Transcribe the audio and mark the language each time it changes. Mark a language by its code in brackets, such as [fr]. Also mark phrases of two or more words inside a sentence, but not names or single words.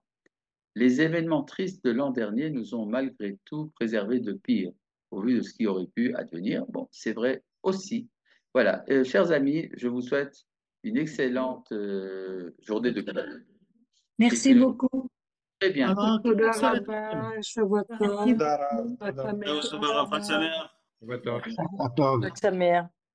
[fr] Les événements tristes de l'an dernier nous ont malgré tout préservé de pire, au vu de ce qui aurait pu advenir. Bon, c'est vrai aussi. Voilà, chers amis, je vous souhaite une excellente journée de Pâques et Merci que beaucoup. très bientôt. [he] תודה רבה, שבוע טוב. תודה רבה. חג תודה. שמח. Ciao, Sabara, Fak Samer. שבוע טוב. חג שמח.